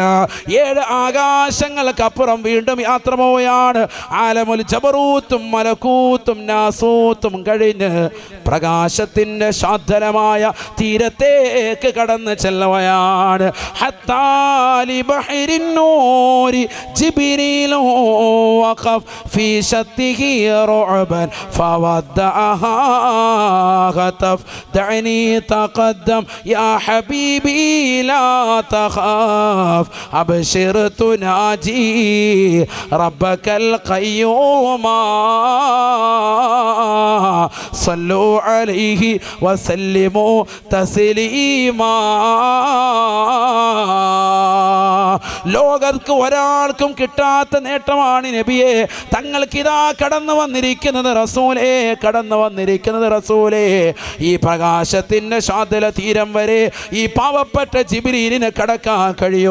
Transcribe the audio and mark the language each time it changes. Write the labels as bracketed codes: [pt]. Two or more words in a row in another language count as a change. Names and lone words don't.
[ml] 7 ആകാശങ്ങൾക്കപ്പുറം വീണ്ടും യാത്ര പോവുകയാണ്. ആലമുൽ ജബറൂത്തും മലക്കൂത്തും നാസൂത്തും കഴിഞ്ഞ് പ്രകാശത്തിൻ്റെ ശാന്തമായ തീരത്തേക്ക് കടന്ന് ചെല്ലുകയാണ്. [ar] حتى لبحر النور جبريل وقف في شته رعبا فودعها هتف دعني تقدم يا حبيبي لا تخاف أبشر تناجي ربك القيوم صلوا عليه وسلموا تسليما. [ml] ലോകർക്ക് ഒരാൾക്കും കിട്ടാത്ത നേട്ടമാണ് നബിയെ. തങ്ങൾക്കിതാ കടന്നു വന്നിരിക്കുന്നത് റസൂലേ, കടന്നു വന്നിരിക്കുന്നത് റസൂലേ. ഈ പ്രകാശത്തിൻ്റെ ശാന്തല തീരം വരെ ഈ പാവപ്പെട്ട ജിബ്രീലിന് കടക്കാൻ കഴിയോ?